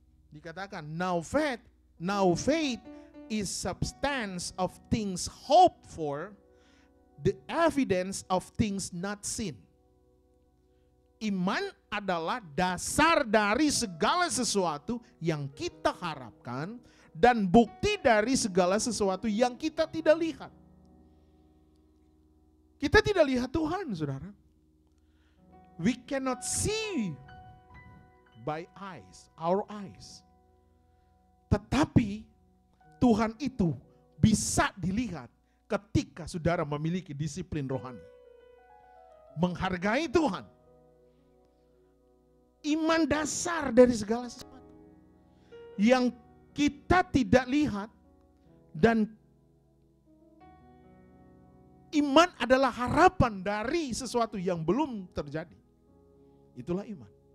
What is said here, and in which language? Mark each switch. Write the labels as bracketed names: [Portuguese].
[Indonesian] Dikatakan, [English] now faith is substance of things hoped for, the evidence of things not seen. [Indonesian] Iman adalah dasar dari segala sesuatu yang kita harapkan dan bukti dari segala sesuatu yang kita tidak lihat. Kita tidak lihat Tuhan, saudara. [English] We cannot see by eyes, our eyes. [Indonesian] Tetapi Tuhan itu bisa dilihat ketika saudara memiliki disiplin rohani. Menghargai Tuhan. Iman dasar dari segala sesuatu. Yang kita tidak lihat dan iman adalah harapan dari sesuatu yang belum terjadi. Itulah iman.